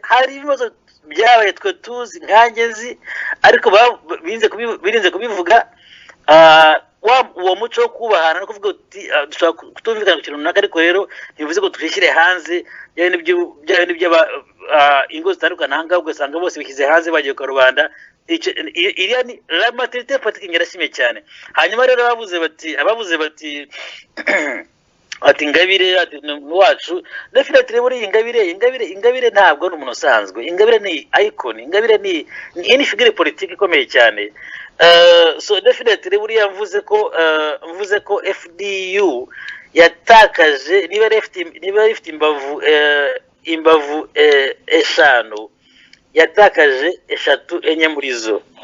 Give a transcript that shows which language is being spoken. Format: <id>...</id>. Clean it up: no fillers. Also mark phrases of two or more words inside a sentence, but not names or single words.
<rw>Hari ibibazo byabaye twe tuzi nkangezi, ariko birinze kubivuga. Uwo muco wo kubahana no kuvuga uti dushobora kutumvikana ku kintu runaka, ariko rero ntibivuze ko twishyire hanze byaba n'ibyo ingo zitandukana ahangaha ugasanga bose bishyize hanze bagiye ku rubanda. Iriya ni</rw> <fr>la maturité politique</fr> <rw>ngerashimye cyane. Hanyuma rero abavuze bati ati Ingabire ati wacu definitely muri Ingabire ntabwo ari umuntu usanzwe. Ingabire ni icon, Ingabire ni</rw> <fr>figure politique</fr> <rw>ikomeye cyane.</rw> <en>So definitely</en> <rw>buriya mvuze ko FDU yatakaje niba ifite imbavu eshanu, yatakaje eshatu enye muri zo.</rw>